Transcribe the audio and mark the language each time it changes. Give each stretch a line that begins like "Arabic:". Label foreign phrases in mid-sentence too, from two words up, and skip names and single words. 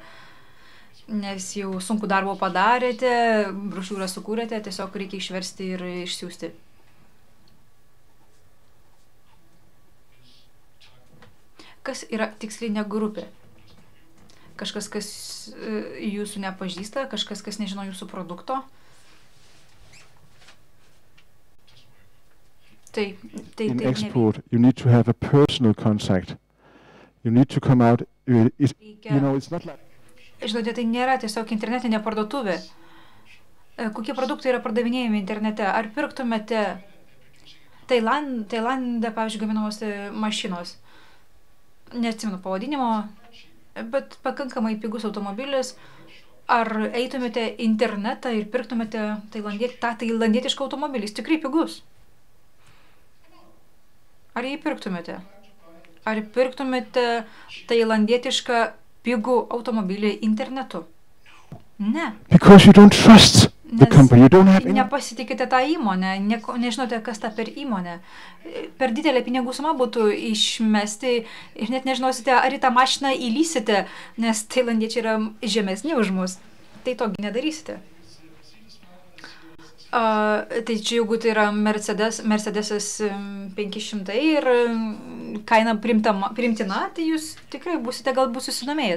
Lithuanian: Nes jau sunku darbo padarėte, brošiūrą sukūrėte, tiesiog reikia išversti ir išsiųsti. Kas yra tikslinė grupė? Kažkas, kas jūsų nepažįsta, kažkas, kas nežino jūsų produkto?
English: In export, you need to have a personal contact. You need to come out, it's not like...
Lithuanian: Žinote, tai nėra tiesiog internetinė parduotuvė. Kokie produktai yra pardavinėjami internete? Ar pirktumėte Tailande, pavyzdžiui, gaminamos mašinos? Neatsimenu pavadinimo, bet pakankamai pigus automobilis. Ar eitumėte internetą ir pirktumėte tą tailandietišką automobilį? Jis tikrai pigus. Ar jį pirktumėte? Ar pirktumėte tailandietišką pigų automobilį internetu? Ne.
English: Because you don't trust the company. You don't have any...
Lithuanian: Nepasitikite tą įmonę, nežinote, kas ta per įmonę. Per didelę pinigų sumą būtų išmesti ir net nežinosite, ar į tą mašiną įlysite, nes tailandiečiai yra žemesni už mus. Tai togi nedarysite. Tai čia jeigu tai yra Mercedesas 500 ir kaina primtina, tai jūs tikrai būsite galbūt susidomėjęs.